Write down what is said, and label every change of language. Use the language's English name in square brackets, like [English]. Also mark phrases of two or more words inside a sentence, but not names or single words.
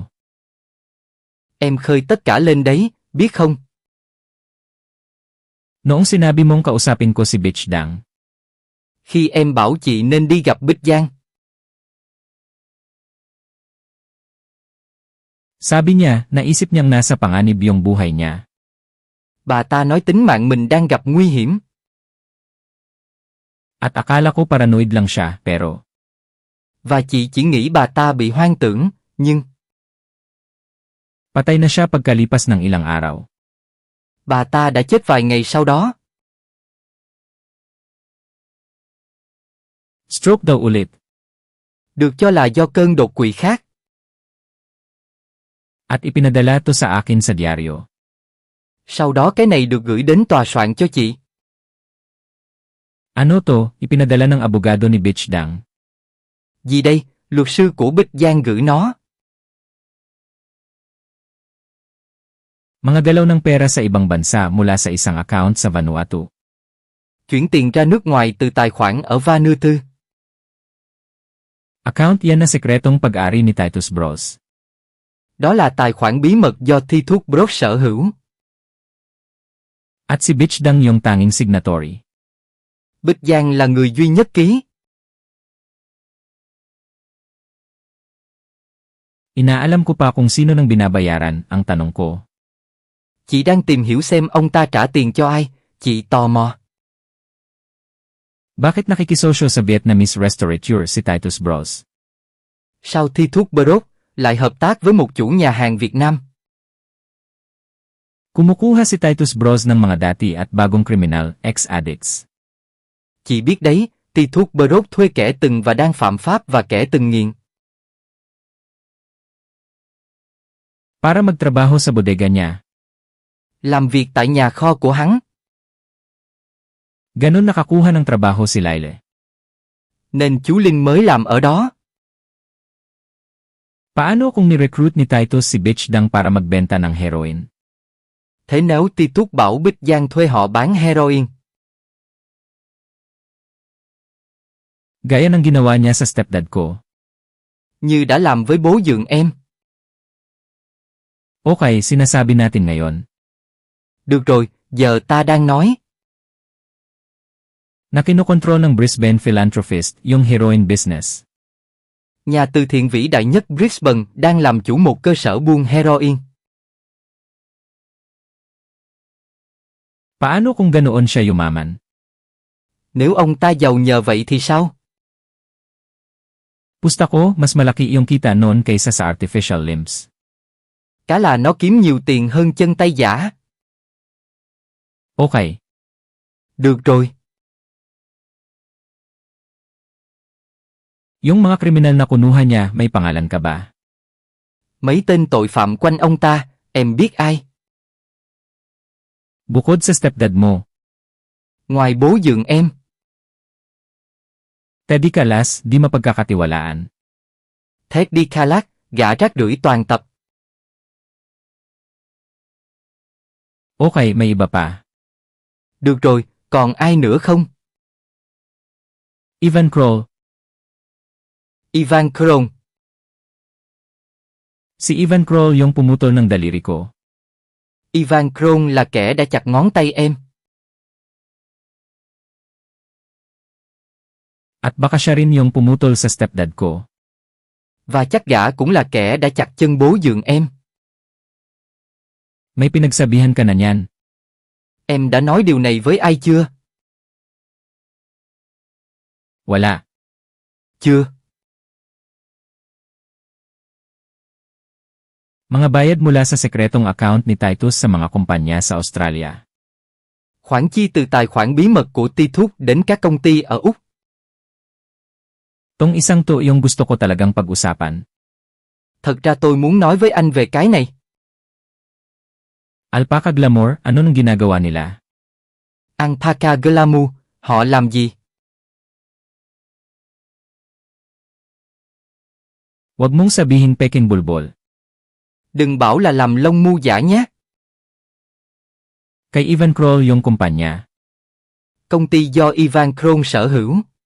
[Vietnamese] Em khơi tất cả lên đấy, biết không? [Filipino] Noong sinabi mong kausapin ko si Bitch Dang. [Vietnamese] Khi em bảo chị nên đi gặp Bích Giang. [Filipino] Sabi niya, naisip niyang nasa panganib yung buhay niya. [Vietnamese] Bà ta nói tính mạng mình đang gặp nguy hiểm. [Filipino] At akala ko paranoid lang siya, pero. [Vietnamese] Và chị chỉ nghĩ bà ta bị hoang tưởng, nhưng. [Filipino] Patay na siya pagkalipas ng ilang araw. [Vietnamese] Bà ta đã chết vài ngày sau đó. [Filipino] Stroke daw ulit. [Vietnamese] Được cho là do cơn đột quỵ khác. [Filipino] At ipinadala to sa akin sa diaryo. [Vietnamese] Sau đó cái này được gửi đến tòa soạn cho chị. [Filipino] Ano to, ipinadala ng abogado ni Bitch Dang. [Vietnamese] Gì đây, luật sư của Bích Giang gửi nó. [Filipino] Mga galaw ng pera sa ibang bansa mula sa isang account sa Vanuatu. [Vietnamese] Chuyển tiền ra nước ngoài từ tài khoản ở Vanuatu. [Filipino] Account yan na sekretong pag-ari ni Titus Bros. [Vietnamese] Đó là tài khoản bí mật do Titus Bros sở hữu. [Filipino] At si Bitch Dang yung tanging signatory. [Vietnamese] Bích Giang là người duy nhất ký. [Filipino] Inaalam ko pa kung sino nang binabayaran, ang tanong ko. [Vietnamese] Chị đang tìm hiểu xem ông ta trả tiền cho ai, chị tò mò. [Filipino] Bakit nakikisosyo sa [English] Vietnamese restaurateur [Filipino] si Titus Bros? [Vietnamese] Sao Titus Bros lại hợp tác với một chủ nhà hàng Việt Nam? [Filipino] Kumukuha si Titus Bros ng mga dati at bagong kriminal, ex-addicts. [Vietnamese] Chị biết đấy, Titus Bros thuê kẻ từng và đang phạm pháp và kẻ từng nghiện. [Filipino] Para magtrabaho sa bodega niya. [Vietnamese] Làm việc tại nhà kho của hắn. [Filipino] Ganon nakakuha ng trabaho si Lyle. [Vietnamese] Nên chú Linh mới làm ở đó. [Filipino] Paano kung ni-recruit ni Titus si Bitch Dang para magbenta ng heroin? [Vietnamese] Thế nếu Ti Túc bảo Bích Giang thuê họ bán heroin? [Filipino] Gaya ng ginawa niya sa stepdad ko. [Vietnamese] Như đã làm với bố dượng em. [Filipino] Okay, sinasabi natin ngayon. [Vietnamese] Được rồi, giờ ta đang nói. [Filipino] Na kinokontrol ng Brisbane philanthropist yung [English] heroin business. [Vietnamese] Nhà từ thiện vĩ đại nhất Brisbane đang làm chủ một cơ sở buôn heroin. [Filipino] Paano kung ganoon siya yumaman? [Vietnamese] Nếu ông ta giàu nhờ vậy thì sao? [Filipino] Pusta ko, mas malaki yung kita noon kaysa sa [English] artificial limbs. [Vietnamese] Cá là nó kiếm nhiều tiền hơn chân tay giả. [Filipino] Okay. [Vietnamese] Được rồi. [Filipino] Yung mga kriminal na kunuha niya, may pangalan ka ba? [Vietnamese] Mấy tên tội phạm quanh ông ta, em biết ai? [Filipino] Bukod sa stepdad mo, [Vietnamese] Ngoài bố dượng em. [Filipino] Teddy Calas, di mapagkakatiwalaan. [Vietnamese] Teddy Calas, gã rác rưởi toàn tập. [Filipino] Okay, may iba pa. [Vietnamese] Được rồi, còn ai nữa không? [Filipino] Ivan Kroll. [Vietnamese] Ivan Kron. [Filipino] Si Ivan Kroll yung pumutol ng daliri ko. [Vietnamese] Ivan Kron là kẻ đã chặt ngón tay em. [Filipino] At baka siya rin yung pumutol sa stepdad ko. [Vietnamese] Và chắc gã cũng là kẻ đã chặt chân bố dượng em. [Filipino] May pinagsabihan ka na niyan. [Vietnamese] Em đã nói điều này với ai chưa? [Filipino] Wala. [Vietnamese] Chưa. [Filipino] Mga bayad mula sa sekretong account ni Titus sa mga kumpanya sa Australia. [Vietnamese] Khoản chi từ tài khoản bí mật của Ti Thúc đến các công ty ở Úc. [Filipino] Tong isang to yung gusto ko talagang pag-usapan. [Vietnamese] Thật ra tôi muốn nói với anh về cái này. [Filipino] Alpaca Glamour, ano nang ginagawa nila? [Vietnamese] Alpaca Glamour, họ làm gì? [Filipino] Huwag mong sabihin peking bulbol. [Vietnamese] Đừng bảo là làm lông mu giả nhé. [Filipino] Kay Ivan Kroll yung kumpanya. [Vietnamese] Công ty do Ivan Kron sở hữu.